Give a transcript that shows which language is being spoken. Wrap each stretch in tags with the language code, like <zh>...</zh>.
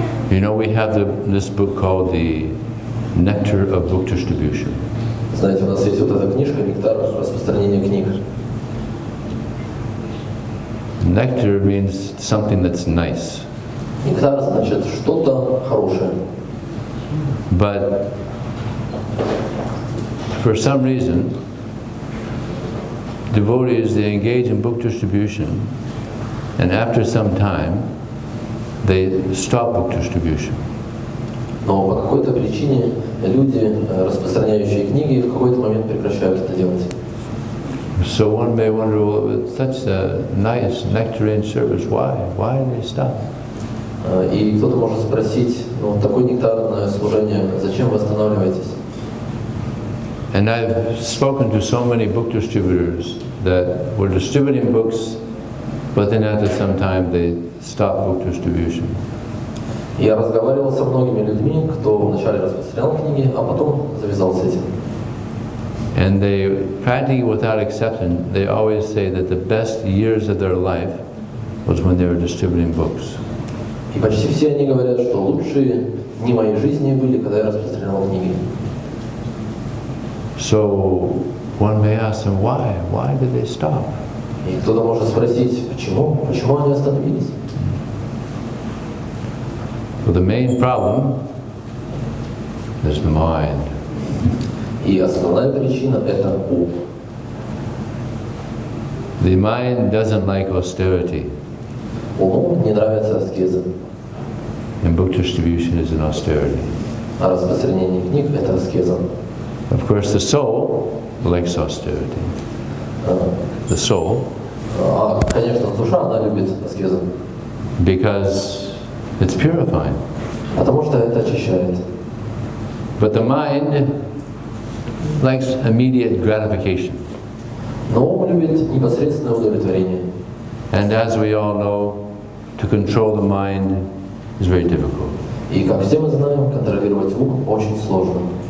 <en>You know, we have this book called the Nectar of Book Distribution.</en> <ru>Знаете, у нас есть вот эта книжка «Нектар распространения книг».</ru> <en>Nectar means something that's nice.</en> <ru>Нектар значит что-то хорошее.</ru> <en>But for some reason, devotees, they engage in book distribution, and after some time, they stop book distribution.</en> <ru>Но по какой-то причине люди, распространяющие книги, в какой-то момент прекращают это делать.</ru> <en>So one may wonder, well, it's such a nice nectarine service, why do they stop?</en> <ru>И кто-то может спросить, ну, такое нектарное служение, зачем вы останавливаетесь?</ru> <en>And I've spoken to so many book distributors that were distributing books, but then after some time they stopped book distribution.</en> <ru>Я разговаривал со многими людьми, кто вначале распространял книги, а потом завязал с этим.</ru> <en>And they, practically without exception, they always say that the best years of their life was when they were distributing books.</en> <ru>И почти все они говорят, что лучшие дни моей жизни были, когда я распространял книги.</ru> <en>So one may ask them, why? Why did they stop?</en> <ru>И кто-то может спросить, почему они остановились?</ru> <en>Well, the main problem is the mind.</en> <ru>И основная причина – это ум.</ru> <en>The mind doesn't like austerity.</en> <ru>Уму не нравится аскеза.</ru> <en>And book distribution is an austerity.</en> <ru>А распространение книг – это аскеза.</ru> <en>Of course, the soul likes austerity. The soul.</en> <ru>Конечно, душа, она любит аскезу.</ru> <en>Because it's purifying.</en> <ru>Потому что это очищает.</ru> <en>But the mind likes immediate gratification.</en> <ru>Но ум любит непосредственное удовлетворение.</ru> <en>And as we all know, to control the mind is very difficult.</en> <ru>И как все мы знаем, контролировать ум очень сложно.</ru>